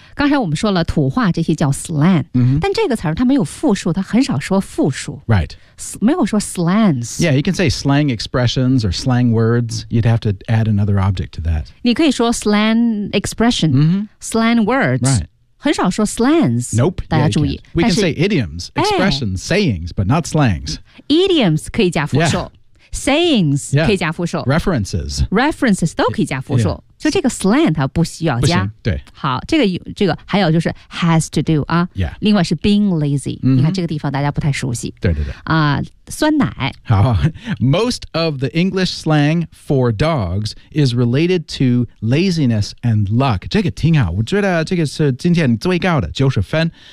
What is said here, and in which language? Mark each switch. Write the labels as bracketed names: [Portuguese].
[Chinese] 刚才我们说了土话这些叫 slang、但这个词它没有复数它很少说复数。 [English] Right. [Chinese] 没有说 slangs. [English] Yeah, you can say slang expressions or slang words. You'd have to add another object to that. [Chinese] 你可以说 slang expression,、slang words. [English] Right. [Chinese] 很少说 slangs, [English] nope, [Chinese] 大家注意。 [English] Yeah, we can say idioms, expressions,、sayings, but not slangs. [Chinese] Idioms 可以加复数、sayings 可以加复数、 [English] references. [Chinese] References 都可以加复数、就这个 slang 它不需要加。对。好这个还有就是 [English] has to do, [Chinese] 啊、另外是 [English] being lazy,、 [Chinese] 你看这个地方大家不太熟悉。对对对。酸奶。 [English] 好 ,most of the English slang for dogs is related to laziness and luck. [Chinese] 这个挺好我觉得这个是今天最高的90分。